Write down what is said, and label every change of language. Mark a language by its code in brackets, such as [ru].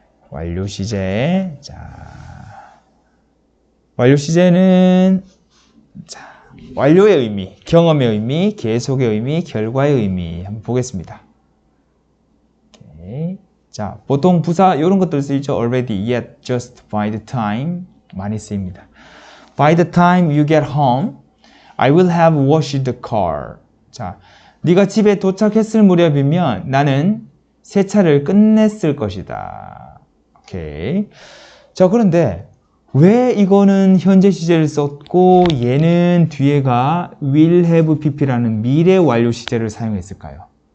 [ko] 완료 시제. 자, 완료 시제는 자, 완료의 의미, 경험의 의미, 계속의 의미, 결과의 의미 한번 보겠습니다. 오케이. 자, 보통 부사 이런 것들 쓰이죠. already, yet, just, by the time 많이 쓰입니다. [en] By the time you get home, I will have washed the car. [ko] 자, 네가 집에 도착했을 무렵이면 나는 세차를 끝냈을 것이다. 오케이. 자, 그런데 왜 이거는 현재 시제를 썼고 얘는 뒤에가 will have pp라는 미래 완료 시제를 사용했을까요?